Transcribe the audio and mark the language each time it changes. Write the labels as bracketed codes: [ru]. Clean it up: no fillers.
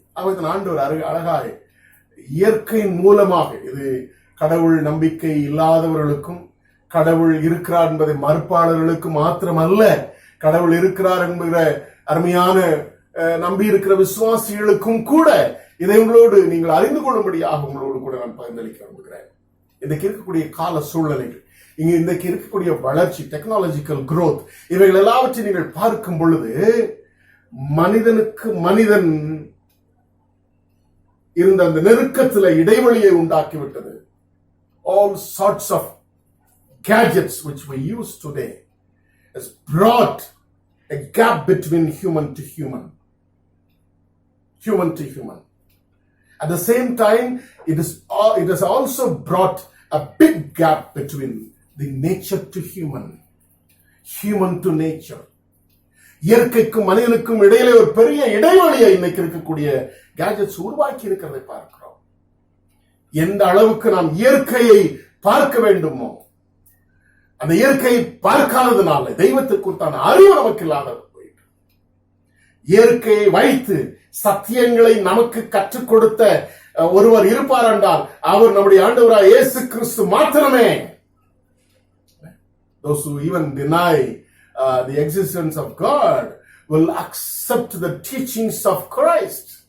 [ta] அவர் ஆண்டவர் அழகாய் இயற்கையின் மூலமாக, இது கடவுள் நம்பிக்கை இல்லாதவர்களுக்கும் கடவுள் இருக்கிறார் என்பதை மறுப்பாளர்களுக்கும் மாத்திரமல்ல, கடவுள் இருக்கிறார் என்கிற அருமையான நம்பி இருக்கிற விசுவாசிகளுக்கும் கூட இதை உங்களோடு நீங்கள் அறிந்து கொள்ளும்படியாக உங்களோடு கூட நான் பகிர்ந்தளிக்க விரும்புகிறேன். இன்றைக்கு இருக்கக்கூடிய கால சூழ்நிலைகள், இங்க இன்றைக்கு இருக்கக்கூடிய வளர்ச்சி, டெக்னாலஜிக்கல் growth, இவைகள் எல்லாவற்றையும் நீங்கள் பார்க்கும் பொழுது மனிதனுக்கு மனிதன் இருந்த அந்த நெருக்கத்தில் இடைவெளியை உண்டாக்கிவிட்டது. [en] All sorts of gadgets which we use today has brought a gap between human to human. Human to human. At the same time, it has also brought a big gap between the nature to human to nature. [ta] இயற்கைக்கும் மனிதனுக்கும் இடையிலே ஒரு பெரிய இடைவெளியை இன்னைக்கு இருக்கக்கூடிய gadgets உருவாக்கி இருக்கிறதை பார்க்கிறோம். எந்த அளவுக்கு நாம் இயற்கையை பார்க்க வேண்டுமோ அந்த இயற்கையை பார்க்காததுனால தெய்வத்திற்குத்தான அறிவு நமக்கு இல்லாத போயிட்டு, இயற்கையை வைத்து சத்தியங்களை நமக்கு கற்றுக் கொடுத்த ஒருவர் இருப்பார் என்றால் அவர் நம்முடைய ஆண்டவராய் இயேசு கிறிஸ்து மாத்திரமே. [en] Those who even deny the existence of God will accept the teachings of Christ.